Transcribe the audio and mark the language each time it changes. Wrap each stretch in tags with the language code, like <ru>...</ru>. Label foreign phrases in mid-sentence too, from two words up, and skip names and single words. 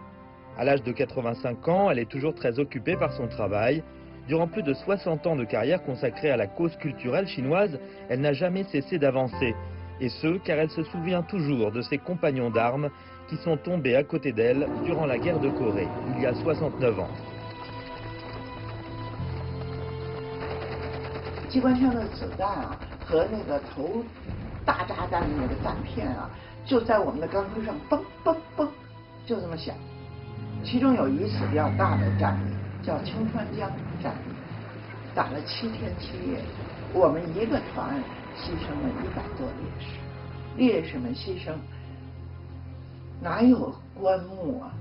<fr>À l'âge de 85 ans, elle est toujours très occupée par son travail. Durant plus de 60 ans de carrière consacrée à la cause culturelle chinoise, elle n'a jamais cessé d'avancer. Et ce, car elle se souvient toujours de ses compagnons d'armes qui sont tombés à côté d'elle durant la guerre de Corée, il y a 69 ans.</fr> <zh>机关枪的子弹啊，和那个投大炸弹的那个弹片啊，就在我们的钢盔上嘣嘣嘣，就这么响。其中有一次比较大的战役，叫清川江战役，打了7天7夜，我们一个团牺牲了100多烈士，烈士们牺牲，哪有棺木啊？</zh>